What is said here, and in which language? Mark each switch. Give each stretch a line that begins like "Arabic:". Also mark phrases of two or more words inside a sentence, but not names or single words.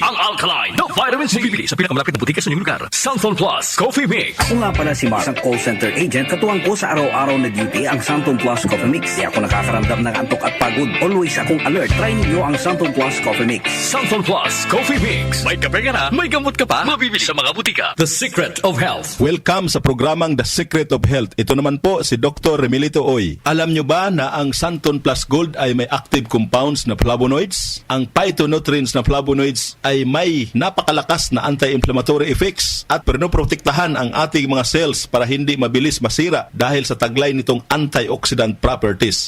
Filipino: Ang alkaline na vitamin C. Mabibili sa pinakamalapit na butika sa inyong lugar. Santon Plus Coffee Mix. Ako nga pala si Mark, isang call center agent. Katuwang ko sa araw-araw na duty ang Santon Plus Coffee Mix. Di ako nakakaramdam ng antok at pagod. Always akong alert. Try ninyo ang Santon Plus Coffee Mix. Santon Plus Coffee Mix. May kape ka na, may gamot ka pa. Mabibili sa mga butika. The Secret of Health. Welcome sa programang The Secret of Health. Ito naman po si Dr. Remilito Oy. Alam nyo ba na ang Santon Plus Gold ay may
English: active compounds
Filipino: na flavonoids? Ang phytonutrients na flavonoids ay may napakalakas na
English: anti-inflammatory effects
Filipino: at pinoprotektahan ang ating mga cells para hindi mabilis masira dahil sa taglay nitong
English: antioxidant properties.